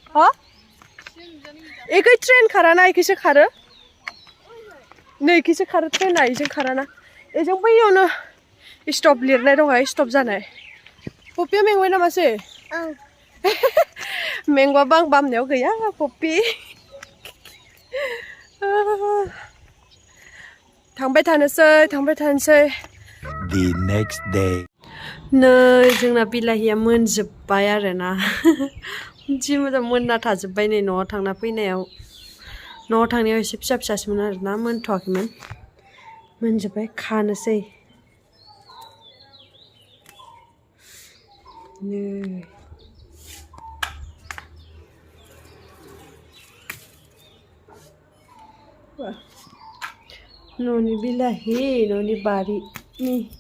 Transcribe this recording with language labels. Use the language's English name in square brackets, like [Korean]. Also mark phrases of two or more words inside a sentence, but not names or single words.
[Bodo] एखै ट्रेन खाराना एखैसो खारो नै एखैसो खारो ट्रेना इजों खाराना एजों बैयावनो स्टप लिरनाय दंहाय स्टप जानाय पपिया मेंबाय नामासै मेंबाबा आं बामनायाव गैया पपि थांबाय थानोसै [English] The next day [Bodo] नै जोंना बिलाहिया मोनजोब्बाय आरोना जि मोजां मोनना थाजोब्बाय नै न'आव थांना फैनायाव न'आव थांनायाव एसे फिसासोमोन आरोना मोनथ'वाखैमोन मोनजोब्बाय खानोसै नै न'नि बिलाहि न'नि बारिनि